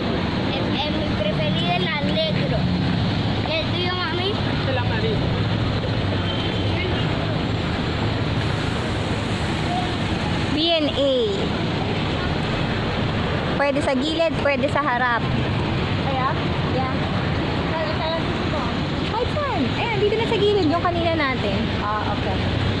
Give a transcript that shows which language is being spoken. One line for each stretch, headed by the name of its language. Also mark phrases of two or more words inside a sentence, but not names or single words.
Spanish: Mi preferido es el negro. ¿Y el tuyo, mami? El amarillo. B&A.
Filipino: Pwede sa gilid, pwede sa harap. Kaya? Yeah. Kaya gusto mo? Kahit saan. Ayan, dito na sa gilid yung kanina natin. Ah, okay.